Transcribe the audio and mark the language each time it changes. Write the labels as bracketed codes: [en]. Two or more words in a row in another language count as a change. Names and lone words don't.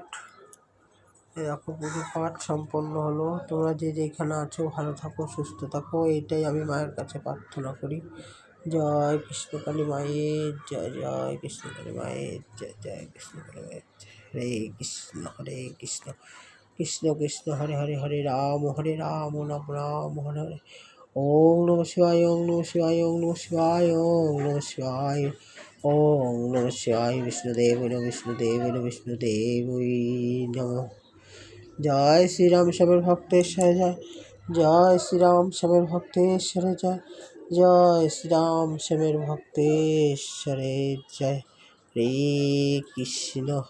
[bn] এরকম পুজো পাঠ সম্পন্ন হলো। তোমরা যে যেখানে আছো ভালো থাকো, সুস্থ থাকো, এইটাই আমি মায়ের কাছে প্রার্থনা করি। জয় কৃষ্ণকালী মায়ের জয়, জয় কৃষ্ণকালী মায়ের জয়, জয় কৃষ্ণকালী মায়ের জয়। হরে কৃষ্ণ কৃষ্ণ কৃষ্ণ হরে হরে, হরে রাম রাম রাম হরে হরে। [sa] ওম নমঃ শিবায়, ওম নমঃ শিবায়, ওম নমঃ শিবায়, ওম নমঃ শিবায়, ওম নমঃ শিবায়। বিষ্ণুদেব বিষ্ণুদেব বিষ্ণুদেব নমঃ। [bn] জয় শ্রীরাম শ্যামের ভক্তেশ্বরে জয়, জয় শ্রীরাম শ্যামের ভক্তেশ্বরে জয়, জয় শ্রীরাম শ্যামের ভক্তেশ্বরে জয়। হরে কৃষ্ণ।